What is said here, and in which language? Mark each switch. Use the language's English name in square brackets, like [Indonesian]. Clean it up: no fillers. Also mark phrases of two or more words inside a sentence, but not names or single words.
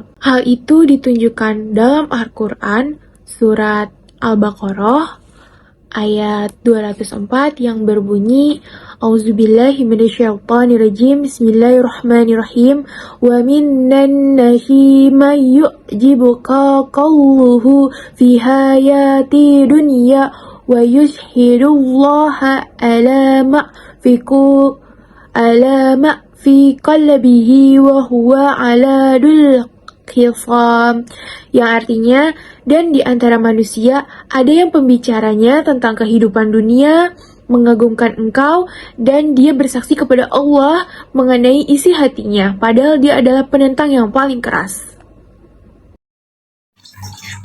[Indonesian] Hal itu ditunjukkan dalam Al-Quran, surat Al-Baqarah, ayat 204 yang berbunyi, [Arabic] أعوذ بالله من الشيطان الرجيم. بسم الله الرحمن الرحيم. ومن الناس من يعجبك قوله في الحياة الدنيا ويشهد الله على ما في قلبه وهو ألد الخصام, [Indonesian] yang artinya, dan di antara manusia ada yang pembicaranya tentang kehidupan dunia mengagumkan engkau, dan dia bersaksi kepada Allah mengenai isi hatinya, padahal dia adalah penentang yang paling keras.